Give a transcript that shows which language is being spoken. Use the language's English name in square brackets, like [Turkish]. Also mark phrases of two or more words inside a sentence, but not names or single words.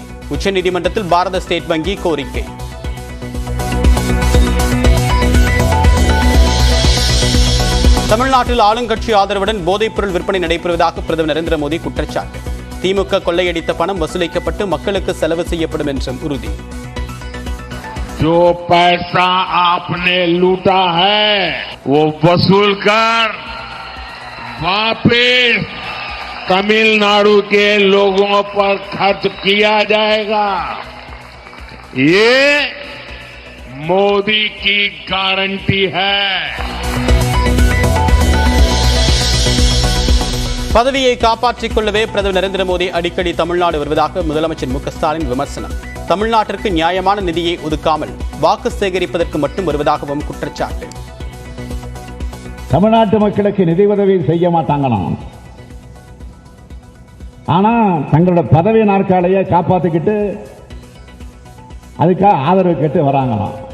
[Tamil] உச்சநீதிமன்றத்தில் பாரத ஸ்டேட் வங்கி கோரிக்கை. தமிழ்நாட்டில் ஆளுங்கட்சி ஆதரவுடன் போதைப்பொருள் விற்பனை நடைபெறுவதாக பிரதமர் நரேந்திர மோடி குற்றச்சாட்டு. திமுக கொள்ளையடித்த பணம் வசூலிக்கப்பட்டு மக்களுக்கு செலவு செய்யப்படும் என்றும் உறுதி. [Hindi] जो पैसा आपने लूटा है वो वसूल कर वापस तमिलनाडु के लोगों पर खर्च किया जाएगा. ये मोदी की गारंटी है. [Tamil] பதவியை காப்பாற்றிக் கொள்ளவே பிரதமர் நரேந்திர மோடி அடிக்கடி தமிழ்நாடு வருவதாக முதலமைச்சர் மு க ஸ்டாலின் விமர்சனம். தமிழ்நாட்டிற்கு நியாயமான நிதியை ஒதுக்காமல் வாக்கு சேகரிப்பதற்கு மட்டும் வருவதாகவும் குற்றச்சாட்டு. தமிழ்நாட்டு மக்களுக்கு நிதி உதவி செய்ய மாட்டாங்களாம், ஆனா தங்களோட பதவி நாற்காலியை காப்பாத்திக்கிட்டு அதுக்காக ஆதரவு கேட்டு வராங்களாம்.